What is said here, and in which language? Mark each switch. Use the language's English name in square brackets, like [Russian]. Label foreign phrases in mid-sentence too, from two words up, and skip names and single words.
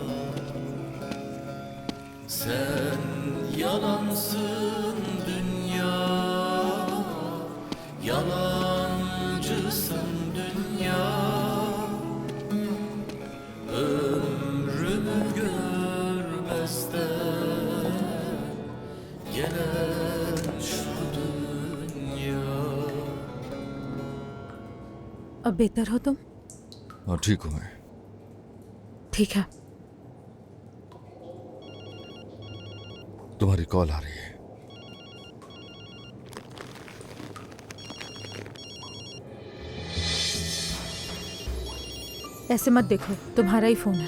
[Turkish] Sen yalansın dünya, yalancısın dünya. Ömrümü görmezden gelen şu dünya. [Hindi] अब बेहतर हो तुम? हाँ ठीक हूँ मैं। ठीक है। तुम्हारी कॉल आ रही है। ऐसे मत देखो, तुम्हारा ही फोन है।